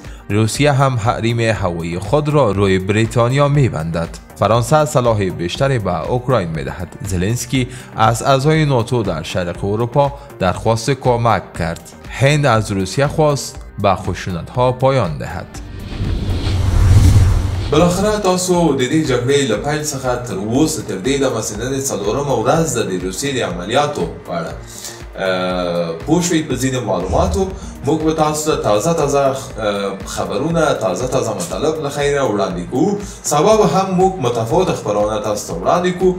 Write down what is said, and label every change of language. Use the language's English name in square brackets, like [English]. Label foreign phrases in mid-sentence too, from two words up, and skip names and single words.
[Persian] روسیه هم حریم هوایی خود را روی بریتانیا می‌بندد. فرانسه سلاح بیشتری به اوکراین می‌دهد. زلنسکی از اعضای ناتو در شرق اروپا درخواست کمک کرد. هند از روسیه خواست به خشونت‌ها پایان دهد. [Pashto] بالاخره تاسو د دې جګړې له پیل څخه تر اوسه تر دې دمه سنن څلورمه ورځ د روسیې د عملیاتو په اړه پوه شوئ په ځینې معلوماتو. موږ به تاسو ته تازه خبرونه، تازه مطلب له خیره وړاندې کوو. سبا به هم موږ متفاوت خبرونه تاسو ته وړاندې کوو.